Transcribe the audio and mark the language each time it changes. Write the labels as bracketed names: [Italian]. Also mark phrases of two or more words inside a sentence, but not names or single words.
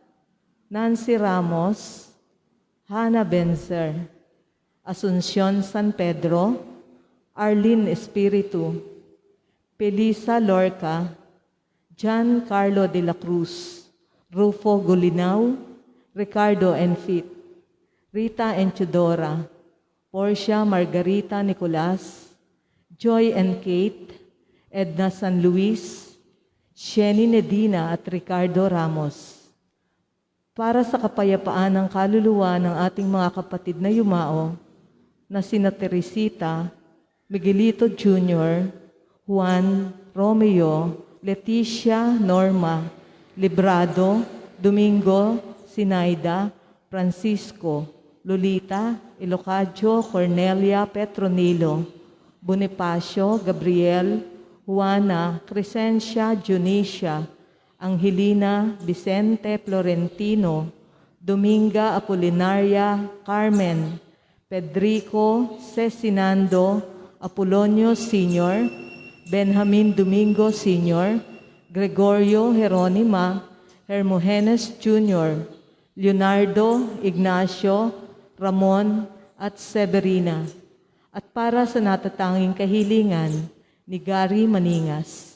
[Filipino] Nancy Ramos, Hannah Benzer, Asuncion San Pedro, Arlene Espiritu, Pelisa Lorca, John Carlo de la Cruz, Rufo Gulinaw, Ricardo Enfit, Rita Enchudora, Portia Margarita Nicolas, Joy and Kate, Edna San Luis, Sheni Nedina at Ricardo Ramos. Para sa kapayapaan ng kaluluwa ng ating mga kapatid na yumao na sina Teresita, Miguelito Jr., Juan, Romeo, Leticia, Norma, Librado, Domingo, Sinaida, Francisco, Lolita, Ilocadio, Cornelia, Petronilo, Bonifacio, Gabriel, Juana, Crescencia, Junicia, Angelina, Vicente Florentino, Dominga Apolinaria, Carmen, Pedrico, Cecinando, Apolonio Sr., Benjamin Domingo Sr., Gregorio Jeronima, Hermogenes Jr., Leonardo, Ignacio, Ramon, at Severina. At para sa natatanging kahilingan ni Gary Maningas.